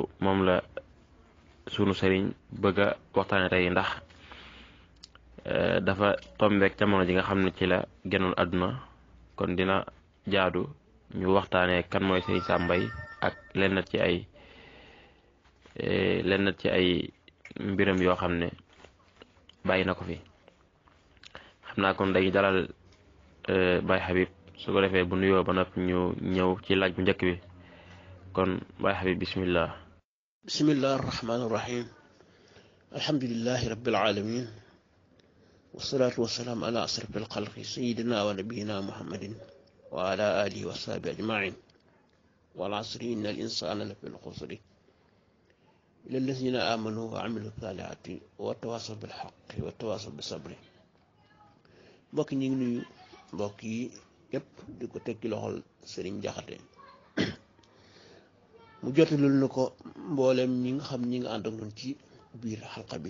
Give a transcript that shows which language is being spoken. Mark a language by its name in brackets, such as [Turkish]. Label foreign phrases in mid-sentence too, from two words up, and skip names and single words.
[Wolof] moom la sunu sëriñ bëgg a waxtaane tey ndax dafa tombeek jamono ji nga xam ne ci la génnoon àdduna, kon dina jaadu ñu waxtaanee kan mooy sëriñ Sam Mbaye ak lenn ci ay mbiram yoo xam ne bàyyi na ko fi. xam naa kon dañuy dalal Baye Habib, su ko defee bu nuyoo ba noppi ñu ñëw ci laaj bu njëkk bi. kon Baye Habib bismillah. [Arabic] بسم الله الرحمن الرحيم الحمد لله رب العالمين والصلاة والسلام على أشرف الخلق سيدنا ونبينا محمد وعلى آله وصحبه أجمعين والعصر إن الإنسان لفي خسر إلا الذين آمنوا وعملوا الصالحات وتواصوا بالحق وتواصوا بالصبر. [Wolof] mbokk ñi ngi nuyu mbokk yi yépp di ko teg ci loxol Sëriñ Jaxate mu jotalul na ko mboolem ñi nga xam ñi nga ànd ak ñun ci biir xalqa bi.